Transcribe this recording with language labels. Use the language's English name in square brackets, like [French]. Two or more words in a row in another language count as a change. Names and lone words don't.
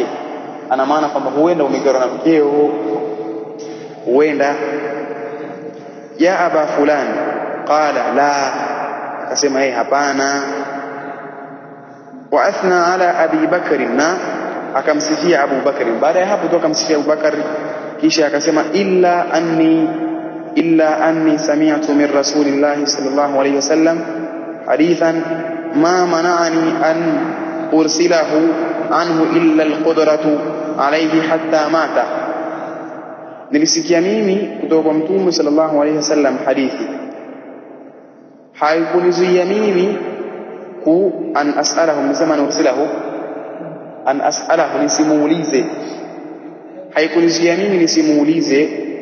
[Swahili] Ana maana kwamba huenda umegara na mkeo, huenda. [Arabic] يا أبا فلان، قال لا, [Swahili] akasema yeye hapana. [Arabic] وأثنى على أبي بكر, [Swahili] na akamsifia Abu Bakr. Baada ya hapo akamsifia Abu Bakr, kisha akasema [Arabic] إلا أني سمعت من رسول الله صلى الله عليه وسلم حديثا ما منعني أن أرسله عنه إلا القدرة عليه حتى مات, [Swahili] nilisikia mimi kutoka kwa Mtume [Arabic] صلى الله عليه وسلم [Swahili] hadithi, haikunizuia mimi [Arabic] أن أسأله, [Swahili] msema nursilahu, [Arabic] أن أسأله, [Swahili] nisimuulize, haikunizuia mimi nisimuulize